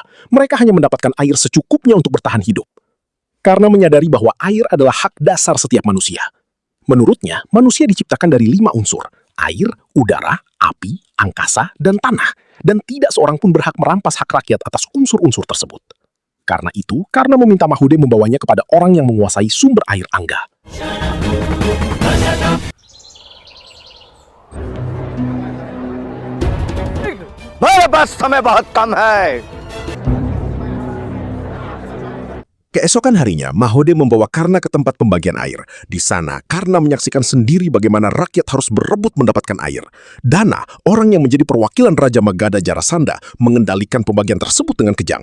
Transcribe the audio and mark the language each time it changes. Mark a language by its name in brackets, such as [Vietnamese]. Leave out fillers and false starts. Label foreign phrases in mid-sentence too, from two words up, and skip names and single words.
[Indonesian] Mereka hanya mendapatkan air secukupnya untuk bertahan hidup. Karena menyadari bahwa air adalah hak dasar setiap manusia. Menurutnya, manusia diciptakan dari 5 unsur: air, udara, api, angkasa, dan tanah. Dan tidak seorang pun berhak merampas hak rakyat atas unsur-unsur tersebut. Karena itu, Karna meminta Mahode membawanya kepada orang yang menguasai sumber air Angga. [Hindi] मेरे पास समय बहुत कम है। [Indonesian] Keesokan harinya, Mahode membawa Karna ke tempat pembagian air. Di sana, Karna menyaksikan sendiri bagaimana rakyat harus berebut mendapatkan air. Dana, orang yang menjadi perwakilan Raja Magadha Jarasandha, mengendalikan pembagian tersebut dengan kejam.